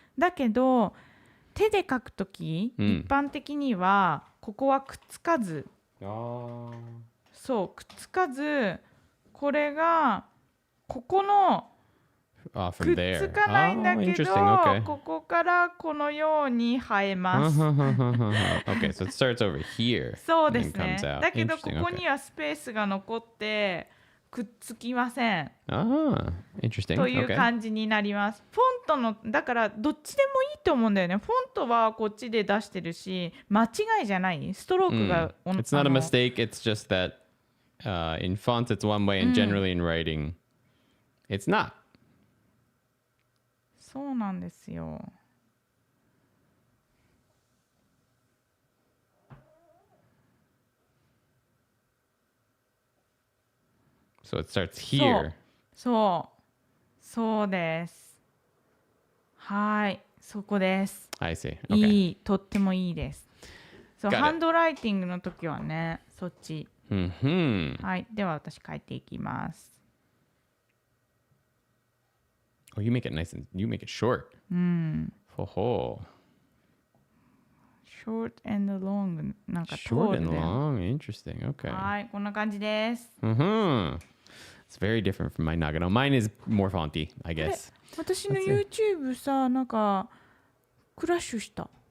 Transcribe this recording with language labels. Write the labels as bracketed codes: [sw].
[ja] だけど手で書くとき、一般的にはここはくっつかず、そうくっつかず、これがここのくっつかないんだけど、ここからこのように生えます。 [en] Okay, so it starts over here. [ja] そうですね。だけどここにはスペースが残って、くっつきません [en] Ah, interesting. [ja] という [en] Okay. [ja] 感じになります。フォントのだからどっちでもいいと思うんだよね。フォントはこっちで出してるし、間違いじゃない。ストロークが、 [en] It's not a mistake. It's just that in fonts it's one way, and generally in writing, it's not. [ja] そうなんですよ。 [en] So it starts here. [ja] そうです。はい、そこです。 [en] I see. Okay. [ja] いい、とってもいいです。そう、 [en] Got it. [ja] ハンドライティングの時はね、そっち。 Mm-hmm. はい、では私書いていきます。 [en] Oh, you make it nice and you make it short. ほほ。 short and long なんか Short and るで。 long. Interesting. Okay. [ja] はい、こんな感じです。 Mm-hmm. [en] It's very different from my Nagano. Mine is more fonty, I [ja] あれ [en] guess. [ja] 私の [en] Let's [ja] YouTube さ、なんかクラッシュした。